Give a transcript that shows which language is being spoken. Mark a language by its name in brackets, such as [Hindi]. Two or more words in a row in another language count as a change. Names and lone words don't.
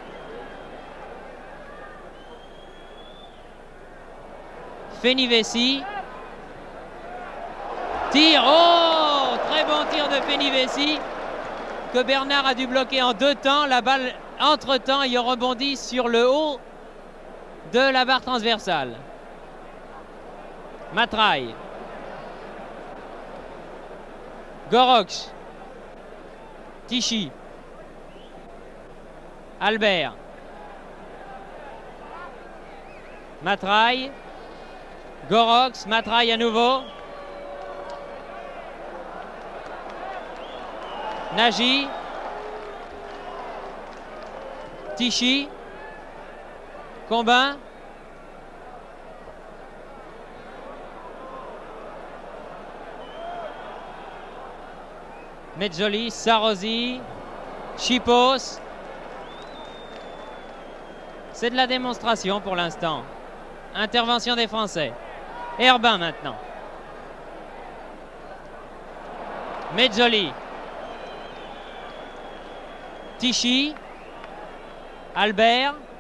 [French] Fenivesi. Tir. Oh! Très bon tir de Fenivesi que Bernard a dû bloquer en 2 temps. La balle, entre-temps, il rebondit sur le haut de la barre transversale. Matraille. Gorox. Tichy. Albert. Matraille. Gorox. Matraille à nouveau. Nagy. Tichy. Combin. Mezzoli, Sarrozy, Chipos. C'est de la démonstration pour l'instant. Intervention des Français. Herbin maintenant. Mezzoli. Tichy. Albert.